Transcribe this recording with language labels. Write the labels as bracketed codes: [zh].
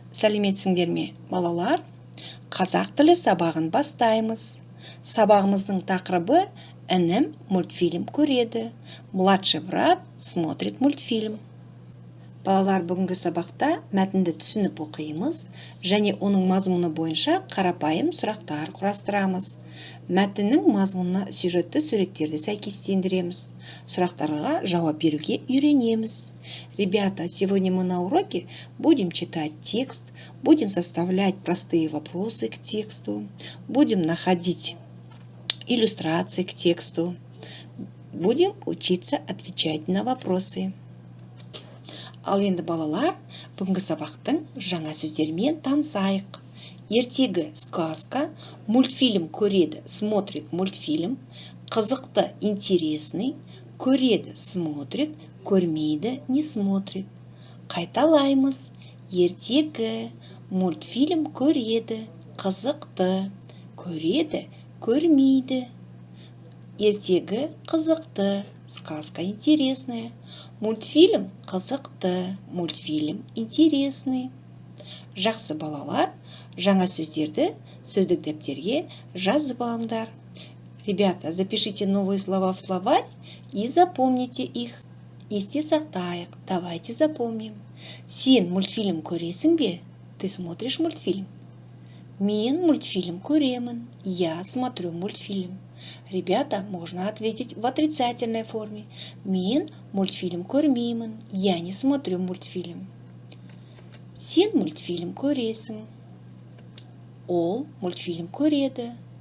[kk] Сәлеметсіңдер ме, балалар? Қазақ тілі сабағын бастаймыз. Сабағымыздың тақырыбы «Інім мультфильм көреді». [ru] Младший брат смотрит мультфильм. [kk] Балалар, бүгінгі сабақта мәтінді түсініп оқимыз, және оның мазмұны бойынша қарапайым сұрақтар құрастырамыз. Мәтіннің мазмұнына сюжетті суреттерді сәйкестендіреміз. Сұрақтарға жауап беруге үйренеміз. [ru] Ребята, сегодня мы на уроке будем читать текст, будем составлять простые вопросы к тексту, будем находить иллюстрации к тексту, будем учиться отвечать на вопросы. [kk] Ал енді балалар, бүгінгі сабақтың жаңа сөздерімен танысайық. Ертегі сказка, мультфильм көреді, [ru] смотрит мультфильм, [kk] қызықты интересный, көреді смотрит, көрмейді [ru] не смотрит. [kk] Қайталаймыз. Ертегі, мультфильм көреді, қызықты, көреді, көрмейді. Ертегі қызықты, [ru] сказка интересная. [kk] Мультфильм қызықты, [ru] мультфильм интересный. [kk] Жақсы балалар, жаңа сөздерді сөздік дәптерге жазып алыңдар. [ru] Ребята, запишите новые слова в словарь и запомните их. [kk] Есте сақтайық, [ru] давайте запомним. [kk] Сен мультфильм көресің бе? [ru] Ты смотришь мультфильм? [kk] Мен мультфильм көремін. [ru] Я смотрю мультфильм. Ребята, можно ответить в отрицательной форме. [kk] Мен мультфильм көрмеймін. [ru] Я не смотрю мультфильм. [kk] Сен мультфильм көресің. Ол мультфильм көреді.